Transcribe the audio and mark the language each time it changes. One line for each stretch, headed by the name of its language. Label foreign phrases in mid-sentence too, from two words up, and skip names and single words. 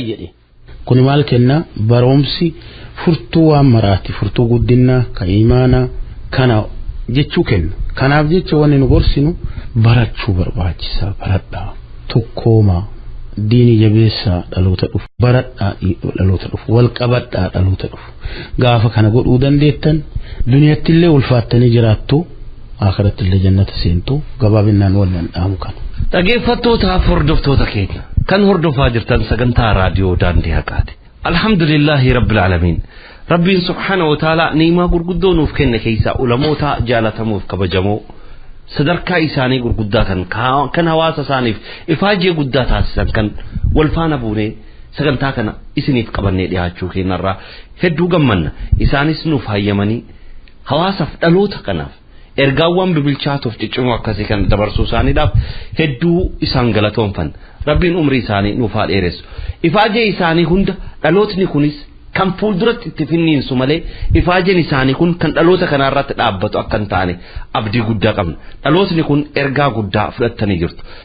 Oromo: jedhi kun maal kenna baroomsi furtuu waan maraati furtuu guddinaa ka iimaana kana jechuu kenna kanaaf jecha wanni nu gorsinu barachuu barbaachisaa baradhaa tokkooma diini jabeessaa dhaloota dhufu baradhaa dhaloota dhufu wal qabadhaa dhaloota dhufu gaafa kana godhuu dandeettan duniyaatti illee ulfaattanii jiraattu akhiratti illee jannata seentu gabaabinaan wannan dhaamu kana dhageeffattoota hordoftoota keenya kan hordofaa jirtan sagantaa raadiyoo daandii haqaati
Arabic: الحمد لله رب العالمين
Oromo: rabbiin
Arabic: سبحانه وتعالى
Oromo: niimaa gurguddoo nuuf kenne keessaa ulamoota jaalatamuuf kabajamoo sadarkaa isaanii gurguddaa kan hawaasa isaaniif ifaajee guddaa taasisan kan wal faana buunee sagantaa kana isiniif qabannee dhiyaachuu keenyarraa hedduu gammanna isaanis nuuf hayyamanii hawaasaaf dhaloota kanaaf ergaawwan bibilchaatuuf ciccimoo akkasii kan dabarsuu isaaniidhaaf hedduu isaan galatoonfan rabbiin umrii isaanii nuuf haa dheeressu ifaajee isaanii hunda dhalootni kunis kan fuulduratti itti finniinsu malee ifaajeen isaanii kun kan dhaloota kanarratti dhaabbatu akka hin taane abdii guddaa qabna dhalootni kun ergaa guddaa fudhattanii jirtu